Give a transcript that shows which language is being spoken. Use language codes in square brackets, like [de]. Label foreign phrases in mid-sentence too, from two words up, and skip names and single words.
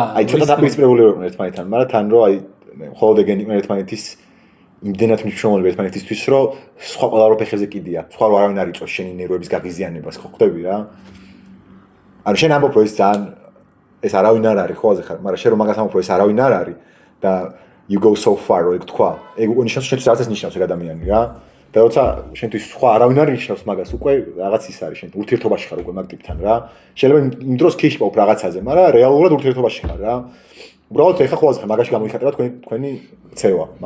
[ka] აი ცოტა დაპირისპირებული ვიყო ერთმანეთთან მაგრამ თან რომ აი ხოლმე ეგენი იყო ერთმანეთის იმდენად მნიშვნელოვანი ერთმანეთისთვის რომ სხვა ყველა რო ფეხებზე კიდია სხვა რო არავინ არ იწოს შენი ნერვების გაღიზიანებას ხო ხვდები რა ანუ შენ ამბობ რომ ეს ძალიან ეს არავინ არ არის ხო ასე ხარ მაგრამ შენ რომ მაგას ამბობ რომ ეს არავინ არ არის და [en] you go so far [ka] რო ეგ თქვა ეგ უნიშნავს შენთვის რაღაცას ნიშნავს ეგ ადამიანი რა და როცა შენთვის სხვა არავინ არ ნიშნავს მაგას უკვე რაღაც ის არის შენ ურთიერთობაში ხარ უკვე მაგ ტიპთან რა შეიძლება იმ დროს ქიშპავ რაღაცაზე მაგრამ რეალურად ურთიერთობაში ხარ რა უბრალოდ ეხა ხო ასე ხარ მაგაში გამოიხატება თქვენი ცევა მაგ